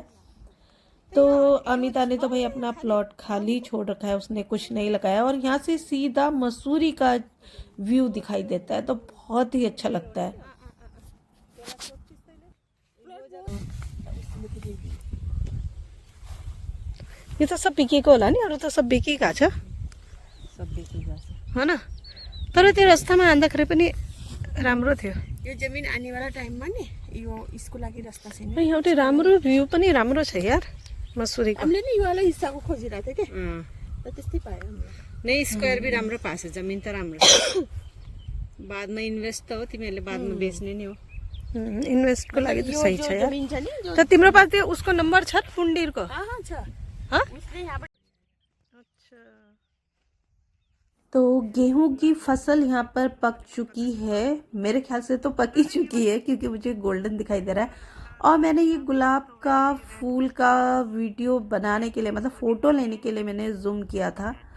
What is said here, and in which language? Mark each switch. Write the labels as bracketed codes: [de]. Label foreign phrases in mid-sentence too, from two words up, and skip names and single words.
[hi] तो अमिता ने तो भाई अपना प्लॉट खाली छोड़ रखा है, उसने कुछ नहीं लगाया। और यहाँ से सीधा मसूरी का व्यू दिखाई देता है, तो बहुत ही अच्छा लगता है। [ne] ये तो सब बिकीको होला नि, अरू त सब बिकीका छ सब बेचिरहेको छ। हो न। तर त्यो रस्तामा हान्दाखेरि पनि राम्रो थियो यो जमिन आनेवाला टाइममा नि यो यसको लागि रस्ता छैन यहाँ एउटा राम्रो भ्यू पनि राम्रो छ यार मसुरीको हामीले नि यो वाला हिस्साको खोजिरहेको थियो के र त्यस्तै पायो हामीले [hi] नहीं स्क्वायर भी राम्रो पास है [ne] जमीन तो राम्रो छ [hi] बाद में [ne] इन्वेस्ट तो हो तिमीहरूले बादमा बेच्ने नि हो इन्भेस्टको लागि त सही छ यार जमिन छ नि जो त तिम्रो पास त्यो उसको नम्बर छ पुण्डिरको छ हाँ? उसले यहाँबाट [hi] तो गेहूं की फसल यहाँ पर पक चुकी है, मेरे ख्याल से तो पक ही चुकी है क्योंकि मुझे गोल्डन दिखाई दे रहा है। और मैंने ये गुलाब का फूल का वीडियो बनाने के लिए मतलब फ़ोटो लेने के लिए मैंने जूम किया था।